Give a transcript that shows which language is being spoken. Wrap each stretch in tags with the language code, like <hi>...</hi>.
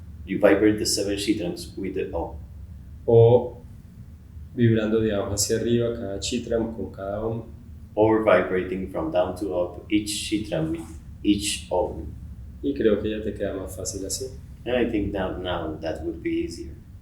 <en>You vibrate the 7 chitrams with the Om.</en> <es>O vibrando de abajo hacia arriba cada chitram con cada Om.</es> <en>Or vibrating from down to up each chitram with each Om.</en> <es>Y creo que ya te queda más fácil así.</es> <en>And I think that now that would be easier.</en>